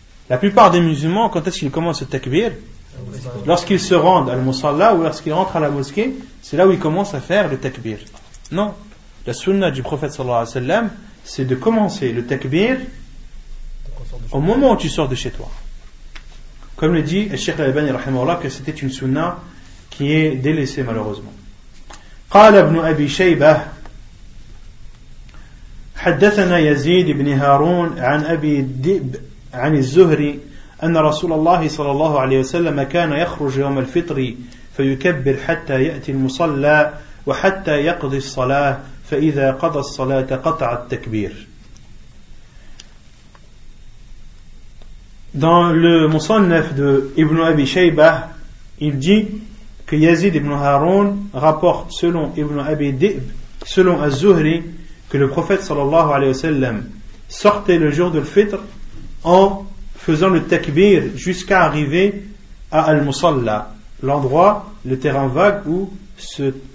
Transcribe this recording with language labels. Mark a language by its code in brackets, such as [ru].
[fr] La plupart des musulmans, quand est-ce qu'ils commencent le takbir? Lorsqu'ils se rendent à al-Musalla ou lorsqu'ils rentrent à la mosquée, c'est là où ils commencent à faire le takbir. Non. La sunna du prophète sallallahu alayhi wa sallam, c'est de commencer le takbir au moment où tu sors de chez toi. Comme le dit le Cheikh al-Albani rahimahullah, que c'était une sunna qui est délaissée malheureusement. [ar] قال ابن أبي شيبة حدثنا يزيد بن هارون عن أبي الذئب عن الزهري أن رسول الله صلى الله عليه وسلم كان يخرج يوم الفطر فيكبر حتى يأتي المصلى وحتى يقضي الصلاة فإذا قضى الصلاة قطع التكبير. [fr] Dans le Musannaf de Ibn Abi Shaybah, il dit que Yazid ibn Harun rapporte selon Ibn Abi Dhi'b, selon Az-Zuhri, que le prophète sallallahu alayhi wa sallam sortait le jour de l'Fitr en faisant le takbir jusqu'à arriver à Al-Musalla, l'endroit, le terrain vague où se